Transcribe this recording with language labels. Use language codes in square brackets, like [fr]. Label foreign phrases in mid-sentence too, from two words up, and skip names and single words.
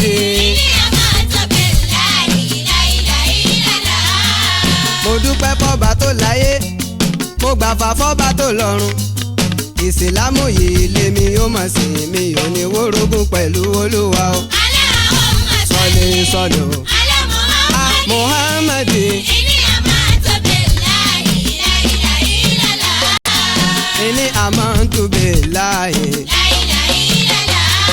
[yo] Ìyá máa tọ́ bẹ̀ láì, láì, láì, láì, láì. Mo dúpẹ́ fọ́ba tó láyé. Mo gbà fà fọ́ba tó lọ́run. Ìsìlámù yìí lèmi ó máa sìn, mi ò ní wórogún pẹ̀lú Olúwa o. [ar] اللهم صل صل صل o. على محمد. آه، محمد. إني آمنت بالله، لا إله إلا الله. إني آمنت بالله. لا إله إلا الله.